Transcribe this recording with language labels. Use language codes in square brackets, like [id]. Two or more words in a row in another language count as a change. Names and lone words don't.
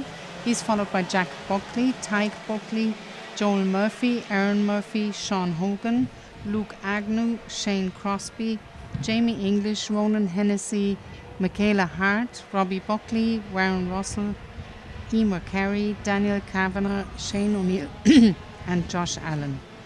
[en] He's followed by Jack Buckley, Tyke Buckley, Joel Murphy, Aaron Murphy, Sean Hogan, Luke Agnew, Shane Crosby, Jamie English, Ronan Hennessy, Michaela Hart, Robbie Buckley, Warren Russell, Emer Carey, Daniel Kavanagh, Shane O'Neill and Josh Allen.